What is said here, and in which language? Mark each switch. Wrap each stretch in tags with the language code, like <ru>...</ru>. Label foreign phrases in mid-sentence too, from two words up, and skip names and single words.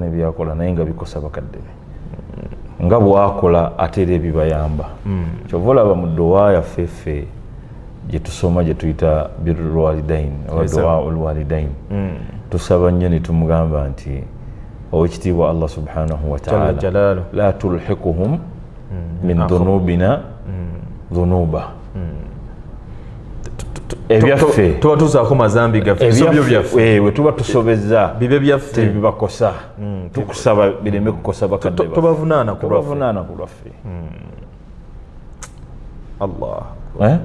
<lg>nebyakola naye nga bikosa bakadde be nga bwakola ate era ebibayamba kyova olaba mu dduwa yaffe ffe gye tusoma gye tuyita</lg> <ar>بر الوالدين</ar> <lg>oba</lg> <ar>دعاء الوالدين</ar> <lg>tusaba nnyo ne tumugamba nti owekitiibwa</lg> <ar>الله سبحانه وتعالى لا تلحقهم من ذنوبنا</ar> <lg>dhunuba ebyaffe tuba tuzaako mazambi gaffe we tuba tusobezza bibe byaffe tebibakosa tukusaba bireme kukosa bakadde tubavunaana ku lwaffe Allah</lg>